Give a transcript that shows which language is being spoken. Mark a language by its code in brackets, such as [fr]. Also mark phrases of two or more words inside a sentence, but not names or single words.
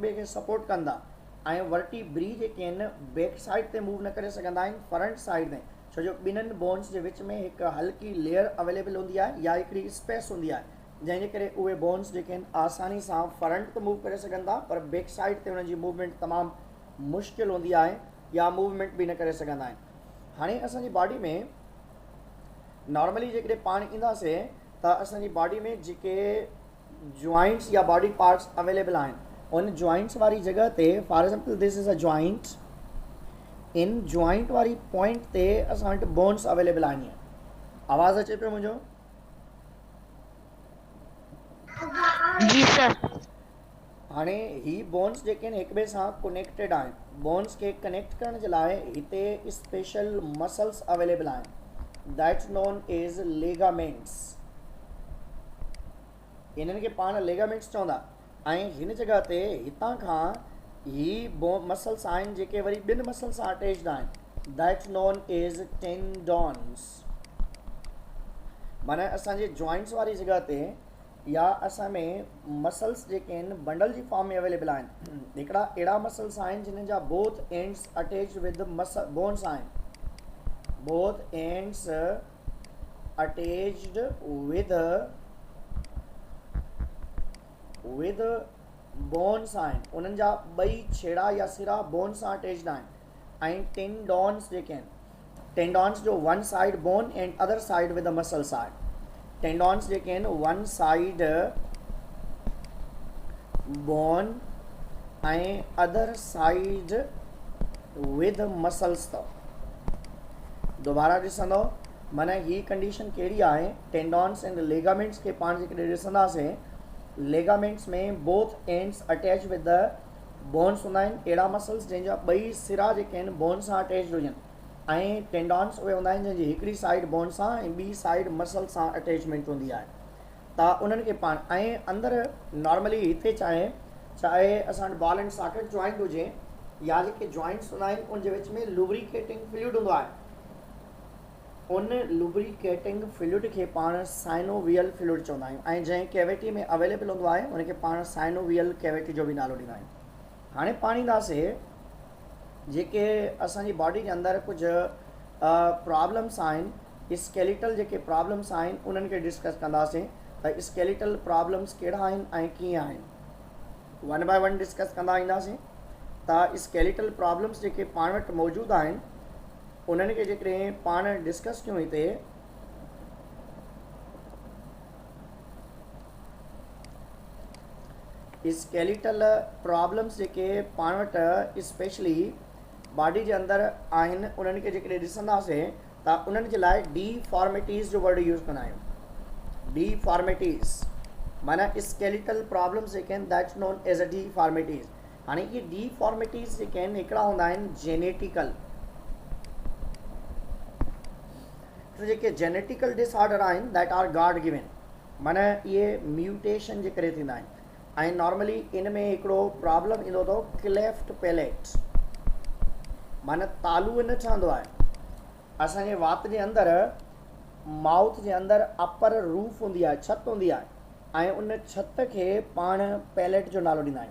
[sd] ॿिए खे सपोर्ट कंदा ऐं वर्टिब्री जेके आहिनि [en] back side [sd] ते मूव न करे सघंदा आहिनि, [en] front side [sd] ते, छो जो ॿिन्हिनि बोन्स जे विच में हिकु हल्की [en] layer available [sd] हूंदी आहे या हिकिड़ी स्पेस हूंदी आहे, जंहिंजे करे उहे बोन्स जेके आहिनि आसानी सां फ्रंट ते मूव करे सघंदा, पर [en] back side [sd] ते उन्हनि जी मूवमेंट तमामु मुश्किल हूंदी आहे या मूवमेंट बि न करे सघंदा आहिनि। हाणे असांजी बॉडी में नॉर्मली जेकॾहिं पाण ईंदासीं त असांजी बॉडी में जेके जॉइंट्स या [en] body parts available [sd] आहिनि उन जॉइंट्स वारी जॻह ते, [en] for example this is a joint, [sd] इन जॉइंट वारी पॉइंट ते असां वटि [en] bones available [sd] आहिनि। आवाज़ अचे पियो मुंहिंजो? जी सर। हाणे ही बोन्स जेके आहिनि हिक ॿिए सां कनेक्टेड आहिनि। बोन्स खे कनेक्ट करण जे लाइ हिते [en] special muscles available [sd] आहिनि, [en] that's known as ligaments. [sd] इन्हनि खे पाण लेगामेंट्स चवंदा। ऐं हिन जॻह ते हितां खां ही मसल्स आहिनि जेके वरी ॿिनि मसल सां अटैच्ड आहिनि, [en] that's known as tendons. [sd] माना असांजे जॉइंट्स वारी जॻह ते या असां में मसल्स जेके आहिनि बंडल जी फॉर्म में अवेलेबल आहिनि। हिकिड़ा अहिड़ा मसल्स आहिनि जिन्हनि जा [en] both ends attach with bones [sd] आहिनि, [en] both ends attached with bones [sd] आहिनि, उन्हनि जा ॿई छेड़ा या सिरा बोन सां अटैच्ड आहिनि। ऐं टेंडॉन्स जेके आहिनि, टेंडॉन्स जो [en] one side bone and other side with the muscle side, [sd] टेंडॉन्स जेके आहिनि [en] one side bone [sd] ऐं [en] other side with muscles [sd] अथव। दोबारा ॾिसंदो माना ही कंडीशन कहिड़ी आहे, [en] tendons and ligaments [sd] खे पाण जेकॾहिं ॾिसंदासीं, लेगामेंट्स में [en] both ends attach with the bones [sd] हूंदा आहिनि, अहिड़ा मसल्स जंहिंजा ॿई सिरा जेके आहिनि बोन सां अटैच्ड हुजनि, ऐं टेंडॉन्स उहे हूंदा आहिनि जंहिंजी हिकिड़ी साइड बोन सां ऐं ॿी साइड मसल सां अटैचमेंट हूंदी आहे। त उन्हनि खे पाण ऐं अंदरि नॉर्मली हिते चाहे असां वटि [en] ball and socket joint [sd] हुजे या जेके जॉइंट्स हूंदा आहिनि उनजे विच में [en] lubricating fluid [sd] हूंदो आहे, उन [en] lubricating fluid [sd] खे पाण [en] synovial fluid [sd] चवंदा आहियूं, ऐं जंहिं कैविटी में अवेलेबल हूंदो आहे उनखे पाण [en] synovial cavity [sd] जो बि नालो ॾींदा आहियूं। हाणे पाण ईंदासीं जेके असांजी बॉडी जे अंदरि कुझु प्रॉब्लम्स आहिनि, स्केलेटल जेके प्रॉब्लम्स आहिनि उन्हनि खे डिस्कस कंदासीं त [en] skeletal problems [sd] कहिड़ा आहिनि ऐं कीअं आहिनि, [en] one by one discuss [sd] कंदा ईंदासीं। त [en] skeletal problems [sd] जेके पाण वटि मौजूदु आहिनि उन्हनि खे जेकॾहिं पाण डिस्कस कयूं हिते, [en] skeletal problems [sd] जेके पाण वटि [en] specially body [sd] जे अंदरि आहिनि उन्हनि खे जेकॾहिं ॾिसंदासीं त उन्हनि जे लाइ डीफॉर्मिटीज़ जो [en] word use [sd] कंदा आहियूं। डीफॉर्मिटीज़ माना [en] skeletal problems [sd] जेके आहिनि [en] that's known as a deformities. [sd] हाणे इहे डीफॉर्मिटीज़ जेके आहिनि हिकिड़ा हूंदा आहिनि जेनेटिकल, जेके [en] genetical disorder [sd] आहिनि [en] that are God given, [sd] माना इहे म्यूटेशन जे करे थींदा आहिनि। ऐं नॉर्मली इन में हिकिड़ो प्रॉब्लम ईंदो अथव [en] cleft palate, [sd] माना तालू न ठहंदो आहे। असांजे वात जे अंदरि माउथ जे अंदरि [en] upper roof [sd] हूंदी आहे, छत हूंदी आहे, ऐं उन छत खे पाण पैलेट जो नालो ॾींदा आहियूं।